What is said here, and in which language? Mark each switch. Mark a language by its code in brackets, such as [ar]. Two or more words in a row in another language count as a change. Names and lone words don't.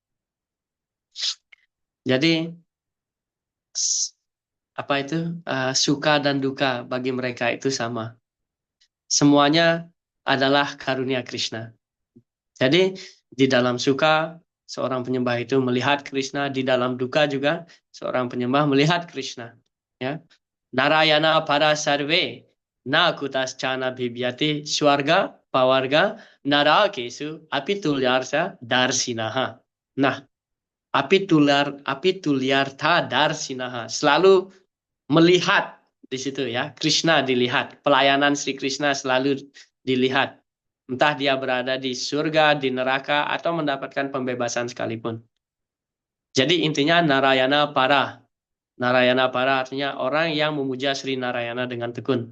[id] Jadi apa itu suka dan duka bagi mereka itu sama. Semuanya adalah karunia Krishna. Jadi di dalam suka seorang penyembah itu melihat Krishna, di dalam duka juga seorang penyembah melihat Krishna. Ya, [sa] Narayana para sarve na kutascana bhibyati swarga pawarga narakesu apitulyarsa darsinaha. [id] Nah, [sa] apitulyartha darsinaha [id] selalu melihat di situ, ya. Krishna dilihat, pelayanan Sri Krishna selalu dilihat. Entah dia berada di surga, di neraka, atau mendapatkan pembebasan sekalipun. Jadi intinya Narayana Para. Narayana Para artinya orang yang memuja Sri Narayana dengan tekun.